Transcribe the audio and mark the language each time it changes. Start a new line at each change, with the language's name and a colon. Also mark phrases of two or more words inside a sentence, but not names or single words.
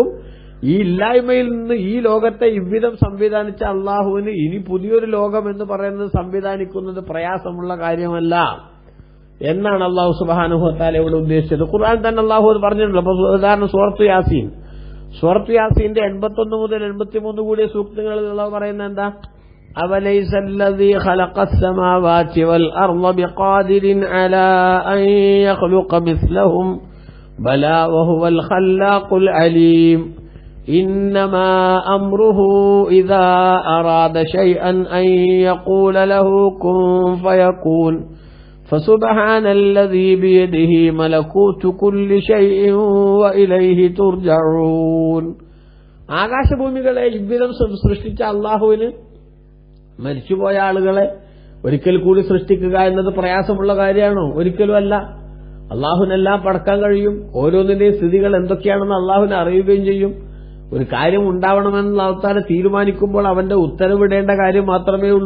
Malayalam: ഈ ഇല്ലായ്മയിൽ നിന്ന് ഈ ലോകത്തെ ഇவ்விதം സംവിധാനിച്ച അല്ലാഹുവിന് ഇനി പുതിയൊരു ലോകം എന്ന് പറയുന്നത് സംവിധാനിക്കുന്നത് പ്രയാസമുള്ള കാര്യമല്ല എന്നാണ്
Arabic: الله سبحانه وتعالى
Malayalam: ഇവിടെ ഉദ്ദേശിച്ചത്. ഖുർആൻ തന്നെ അല്ലാഹു പറഞ്ഞിട്ടുണ്ട്. അപ്പോൾ ഉദാഹരണം സൂറത്ത് യാസീന്റെ 81 മുതൽ 83 കൂടിയ സൂക്തങ്ങളിൽ അല്ലാഹു പറയുന്നത് എന്താ?
Arabic: أوليس الذي خلق السماوات والأرض بقادر على أن يخلق مثلهم بلى وهو الخلاق العليم إنما أمره إذا أراد شيئا أن يقول له كن فيكون فسبحان الذي بيده ملكوت كل شيء وإليه ترجعون.
Malayalam: ആകാശഭൂമികളെ ഇவ்விதം സൃഷ്ടിച്ച അല്ലാഹുവിന് മരിച്ചുപോയ ആളുകളെ ഒരിക്കൽ കൂടി സൃഷ്ടിക്കുക എന്നത് പ്രയാസമുള്ള കാര്യമാണോ? ഒരിക്കലും അല്ല. അള്ളാഹുവിനെല്ലാം പടക്കാൻ കഴിയും. ഓരോന്നിന്റെയും സ്ഥിതികൾ എന്തൊക്കെയാണെന്ന് അള്ളാഹുവിനെ അറിയുകയും ചെയ്യും. ഒരു കാര്യം ഉണ്ടാവണമെന്ന് അള്ളാഹു തീരുമാനിക്കുമ്പോൾ അവന്റെ ഉത്തരവിടേണ്ട കാര്യം മാത്രമേ ഉള്ളൂ.